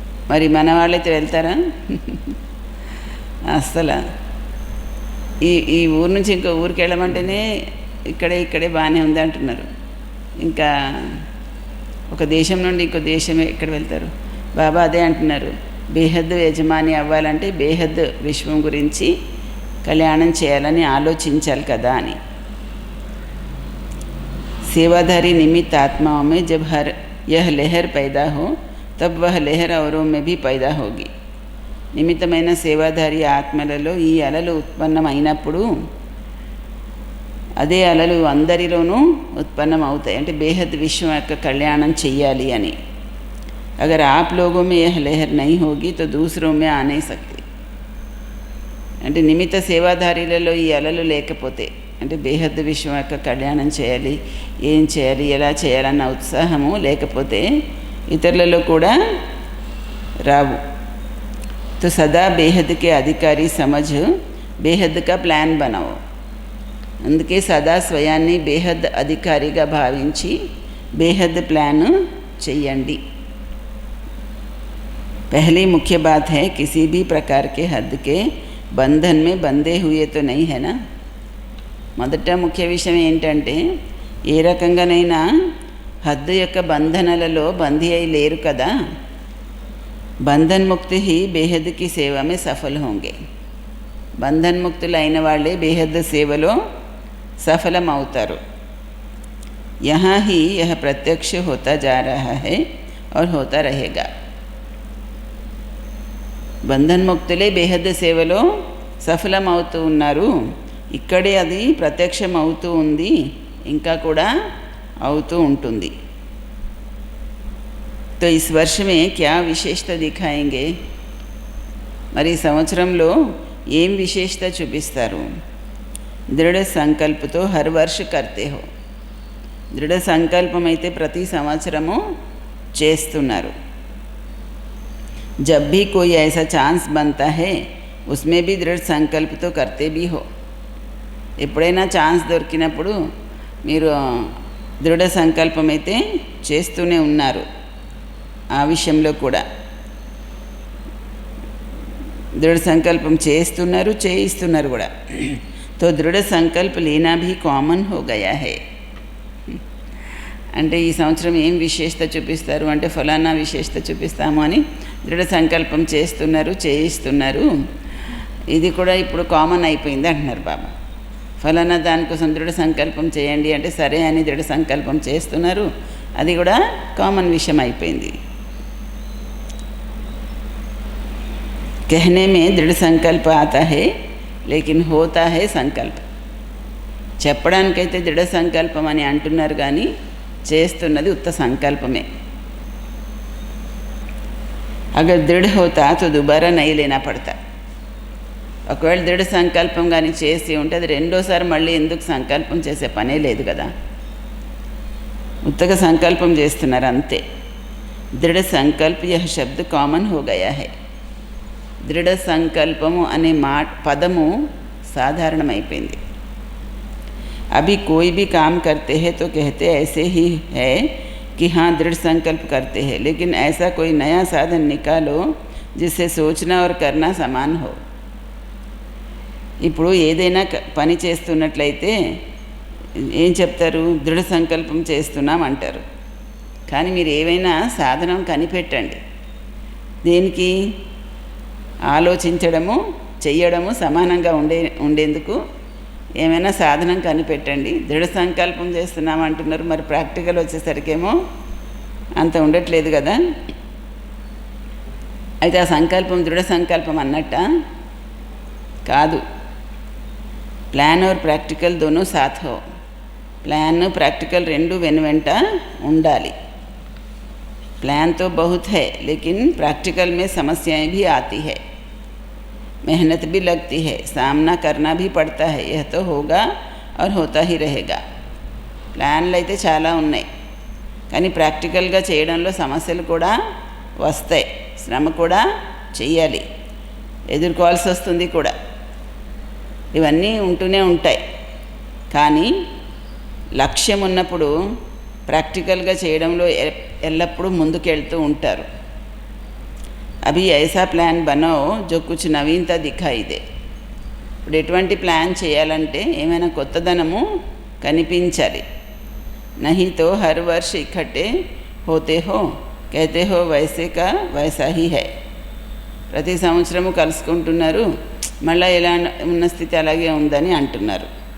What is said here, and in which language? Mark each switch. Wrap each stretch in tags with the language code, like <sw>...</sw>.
<te>మరి మన వాళ్ళైతే వెళ్తారా? అస్సలు ఈ ఊరు నుంచి ఇంకో ఊరికి వెళ్ళమంటేనే ఇక్కడే బాగానే ఉంది అంటున్నారు. ఇంకా ఒక దేశం నుండి ఇంకో దేశమే ఎక్కడ వెళ్తారు? బాబా అదే అంటున్నారు, బేహద్ యజమాని అవ్వాలంటే బేహద్ విశ్వం గురించి కళ్యాణం చేయాలని ఆలోచించాలి కదా అని.</te> <hi>सेवाधारी निमित्त आत्माओं में जब यह लहर पैदा हो, तब वह लहर औरों में भी पैदा होगी.</hi> <te>నిమిత్తమైన సేవాధారి ఆత్మలలో ఈ అలలు ఉత్పన్నమైనప్పుడు అదే అలలు అందరిలోనూ ఉత్పన్నమవుతాయి. అంటే బేహద్ విశ్వం యొక్క కళ్యాణం చెయ్యాలి అని.</te> <hi>अगर आप लोगों में यह लहर नहीं होगी तो दूसरों में आ नहीं सकती.</hi> <te>అంటే నిమిత్త సేవాధారిలలో ఈ అలలు లేకపోతే, అంటే బేహద్ విశ్వం యొక్క కళ్యాణం చేయాలి, ఏం చేయాలి, ఎలా చేయాలన్న ఉత్సాహము లేకపోతే ఇతరులలో కూడా రావు.</te> <hi>तो सदा बेहद के अधिकारी समझ बेहद का प्लान बनाओ.</hi> <te>అందుకే సదా స్వయాన్ని బేహద్ అధికారిగా భావించి బేహద్ ప్లాన్ చెయ్యండి.</te> <hi>पहली मुख्य बात है, किसी भी प्रकार के हद के बंधन में बंधे हुए तो नहीं है ना.</hi> <te>మొదట ముఖ్య విషయం ఏంటంటే, ఏ రకంగానైనా హద్దు యొక్క బంధనలలో బందీ అయి లేరు కదా.</te> <hi>బంధన్ ముక్తి హీ బేహద్ కి సేవ మే సఫల్ హోంగే.</hi> <te>బంధన్ ముక్తులైన వాళ్ళే బేహద్ సేవలో సఫలం అవుతారు.</te> <hi>यहाँ ही यह प्रत्यक्ष होता जा रहा है और होता रहेगा.</hi> <te>బంధన్ ముక్తులే బేహద్ సేవలో సఫలం అవుతూ ఉన్నారు. ఇక్కడే అది ప్రత్యక్షం అవుతూ ఉంది, ఇంకా కూడా అవుతూ ఉంటుంది.</te> <hi>तो तो इस वर्ष में क्या विशेषता दिखाएंगे?</hi> <te>మరి ఈ సంవత్సరంలో ఏం విశేషత చూపిస్తారు?</te> <hi>దృఢ సంకల్పతో హర్ వర్ష కర్తే హో.</hi> <te>దృఢ సంకల్పం అయితే ప్రతి సంవత్సరము చేస్తున్నారు.</te> <hi>जब भी कोई ऐसा चांस बनता है उसमें भी दृढ़ संकल्प तो करते भी हो.</hi> <te>ఎప్పుడైనా ఛాన్స్ దొరికినప్పుడు మీరు దృఢ సంకల్పం అయితే చేస్తూనే ఉన్నారు. ఆ విషయంలో కూడా దృఢ సంకల్పం చేస్తున్నారు, చేయిస్తున్నారు కూడా.</te> <hi>तो दृढ़ संकल्प लेना भी कॉमन हो गया है.</hi> <te>అంటే ఈ సంవత్సరం ఏం విశేషత చూపిస్తారు అంటే ఫలానా విశేషత చూపిస్తాము అని దృఢ సంకల్పం చేస్తున్నారు, చేయిస్తున్నారు. ఇది కూడా ఇప్పుడు కామన్ అయిపోయింది అంటున్నారు బాబా. ఫలానా దానికోసం దృఢ సంకల్పం చేయండి అంటే సరే అని దృఢ సంకల్పం చేస్తున్నారు. అది కూడా కామన్ విషయం అయిపోయింది.</te> <hi>कहने में दृढ़ संकल्प आता है लेकिन होता है संकल्प.</hi> <te>చెప్పడానికైతే దృఢ సంకల్పం అని అంటున్నారు కానీ చేస్తున్నది ఉత్త సంకల్పమే.</te> <hi>అగర్ దృఢ హోతా తో దుబారా నై లేనా పడతా.</hi> <te>ఒకవేళ దృఢ సంకల్పం కానీ చేసి ఉంటే అది రెండోసారి మళ్ళీ ఎందుకు సంకల్పం చేసే పనే లేదు కదా. ఉత్తగా సంకల్పం చేస్తున్నారు అంతే.</te> <hi>దృఢ సంకల్ప యహ శబ్ద కామన్ హో గయా హై.</hi> <te>దృఢ సంకల్పము అనే పదము సాధారణమైపోయింది.</te> <hi>अभी कोई भी काम करते हैं तो कहते ऐसे ही है कि हाँ दृढ़ संकल्प करते हैं, लेकिन ऐसा कोई नया साधन निकालो जिससे सोचना और करना समान हो.</hi> <te>ఇప్పుడు ఏదైనా పని చేస్తున్నట్లయితే ఏం చెప్తారు? దృఢ సంకల్పం చేస్తున్నాం అంటారు. కానీ మీరు ఏవైనా సాధనం కనిపెట్టండి. దేనికి? ఆలోచించడము, చెయ్యడము సమానంగా ఉండేందుకు ఏమైనా సాధనం కనిపెట్టండి. దృఢ సంకల్పం చేస్తున్నాం అంటున్నారు, మరి ప్రాక్టికల్ వచ్చేసరికేమో అంత ఉండట్లేదు కదా. అయితే ఆ సంకల్పం దృఢ సంకల్పం అన్నట్ట కాదు.</te> <hi>ప్లాన్ और ప్రాక్టికల్ दोनों साथ हो.</hi> <te>ప్లాన్ ప్రాక్టికల్ రెండు వెనువెంట ఉండాలి.</te> <hi>प्लान तो बहुत है लेकिन प्रैक्टिकल में समस्याएं भी आती है, मेहनत भी लगती है, सामना करना भी पड़ता है. यह तो होगा और होता ही रहेगा.</hi> <te>ప్లాన్లు అయితే చాలా ఉన్నాయి కానీ ప్రాక్టికల్గా చేయడంలో సమస్యలు కూడా వస్తాయి, శ్రమ కూడా చెయ్యాలి, ఎదుర్కోవాల్సి వస్తుంది కూడా. ఇవన్నీ ఉంటూనే ఉంటాయి. కానీ లక్ష్యం ఉన్నప్పుడు ప్రాక్టికల్గా చేయడంలో ఎల్లప్పుడూ ముందుకెళ్తూ ఉంటారు.</te> <hi>అభి ఐసా ప్లాన్ బనాओ जो कुछ नवीनता दिखाई दे.</hi> <te>ఇప్పుడు ఎటువంటి ప్లాన్ చేయాలంటే ఏమైనా కొత్తదనము కనిపించాలి.</te> <hi>नहीं तो हर वर्ष इकट्ठे होते हो कहते हो वैसे का वैसा ही है.</hi> <te>ప్రతి సంవత్సరము కలుసుకుంటున్నారు, మళ్ళీ ఎలా ఉన్న స్థితి అలాగే ఉందని అంటున్నారు.</te>